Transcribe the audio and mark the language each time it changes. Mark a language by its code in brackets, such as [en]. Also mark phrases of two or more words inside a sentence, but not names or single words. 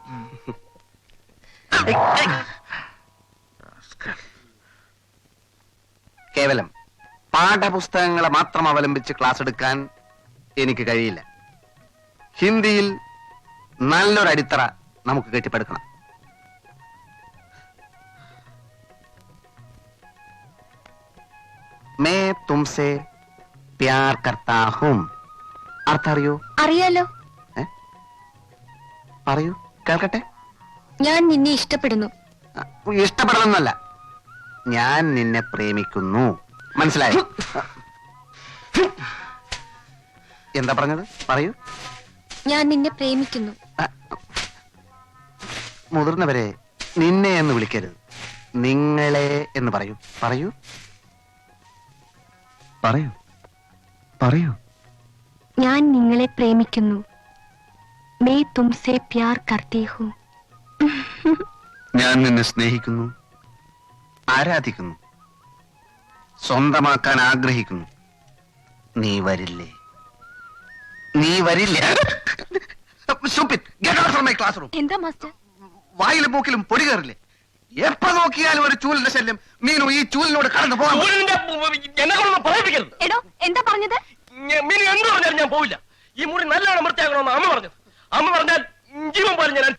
[ml] കേവലം പാഠപുസ്തകങ്ങളെ മാത്രം അവലംബിച്ച് ക്ലാസ് എടുക്കാൻ എനിക്ക് കഴിയില്ല. ഹിന്ദിയിൽ നല്ലൊരു അടിത്തറ നമുക്ക് കെട്ടിപ്പടുക്കണം. [hi] मैं तुमसे प्यार करता हूं. [ml] അർത്ഥം അറിയോ? അറിയാലോ. പറയൂ, കേൾക്കട്ടെ. ഞാൻ നിന്നെ ഇഷ്ടപ്പെടുന്നു. ഇഷ്ടപ്പെടണമെന്നല്ല, ഞാൻ നിന്നെ പ്രേമിക്കുന്നു. മനസ്സിലായോ? എന്താ പറഞ്ഞത്? പറയൂ. ഞാൻ നിന്നെ പ്രേമിക്കുന്നു. മുതിർന്നവരെ നിന്നെ എന്ന് വിളിക്കരുത്, നിങ്ങളെ എന്ന് പറയൂ. പറയൂ, പറയൂ, പറയൂ. ഞാൻ നിങ്ങളെ പ്രേമിക്കുന്നു. [hi] मैं तुमसे प्यार करती हूँ. [ml] ഞാൻ നിന്നെ സ്നേഹിക്കുന്നു, ആരാധിക്കുന്നു, സ്വന്തമാക്കാൻ ആഗ്രഹിക്കുന്നു. നീ വരില്ലേ? നീ വരില്ല. [en] Stupid. Get out from my classroom. [ml] എന്താ മാസ്റ്റർ? വായിലും മൂക്കിലും പൊടി കയറില്ലേ? എപ്പോ നോക്കിയാലും ഒരു ചൂലിന്റെ ശല്യം. മീനു, ഈ ചൂലിനോട് കടന്നു പോകാൻ. എന്നെ കൊണ്ടൊന്നും പറയിപ്പിക്കരുത്. എടോ, എന്താ പറഞ്ഞത്? മീനു എന്ത് പറഞ്ഞാലും ഞാൻ പോവില്ല. ഈ മുറി നല്ലോണം വൃത്തിയാക്കണമെന്ന് അമ്മ പറഞ്ഞു. അമ്മ പറഞ്ഞാൽ ജീവൻ പോലെ ഞാൻ.